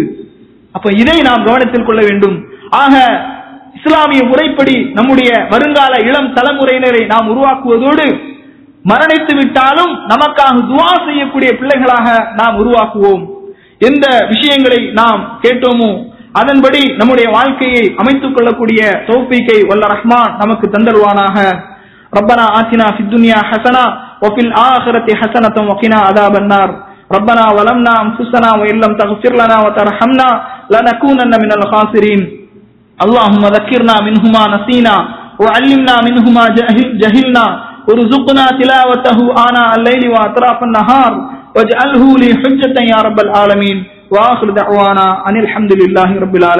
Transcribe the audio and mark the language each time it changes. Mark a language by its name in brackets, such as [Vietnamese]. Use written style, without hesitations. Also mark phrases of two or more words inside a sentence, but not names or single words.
[Tamil] அப்ப இதை நாம் கவனத்தில் கொள்ள வேண்டும். ஆக இஸ்லாமிய முறைப்படி நம்முடைய வருங்கால இளம் தலைமுறையினரை நாம் உருவாக்குவதோடு மரணித்து விட்டாலும் நமக்காக துஆ செய்யக்கூடிய பிள்ளைகளாக நாம் உருவாக்குவோம். எந்த விஷயங்களை நாம் கேட்டோமோ அதன்படி நம்முடைய வாழ்க்கையை அமைத்துக் கொள்ளக்கூடிய தௌஃபீக்கை வல்ல ரஹ்மான் நமக்கு தந்தருவானாக. [Arabic] ربنا آتنا في الدنيا حسنة وفي الآخرة حسنة وقنا عذاب النار ربنا ظلمنا أنفسنا وإن لم تغفر لنا وترحمنا لنكونن من الخاسرين اللهم ذكرنا منه ما نسينا وعلمنا منه ما جهلنا وارزقنا تلاوته آناء الليل وأطراف النهار واجعله لي حجة يا رب العالمين وآخر دعوانا أن الحمد لله رب العالمين.